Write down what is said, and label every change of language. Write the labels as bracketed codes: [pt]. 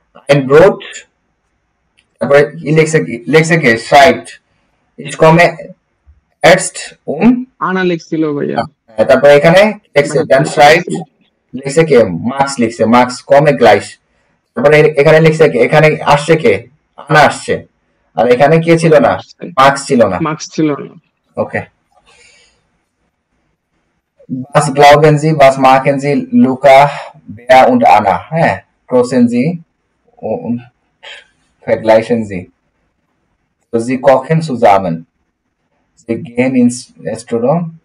[de] ein Brot, [bn] তারপরে কি লেখছে কে [de] schreibt, ich komme erst [bn] আনা লিখছিল ভাইয়া, তারপরে এখানে লেখছে [de] dann schreibt, [bn] লিখছে কে মার্কস, লিখছে মার্কস [de] komme gleich, [bn] তারপরে এখানে লিখছে কে, এখানে আসছে কে, আনা আসছে, আর এখানে কে ছিল না, মার্কস ছিল না, ওকে। [de] Was glauben Sie, was machen Sie, Luca, Bea und Anna? Großen Sie und vergleichen Sie. So, Sie kochen zusammen. Sie gehen ins Restaurant.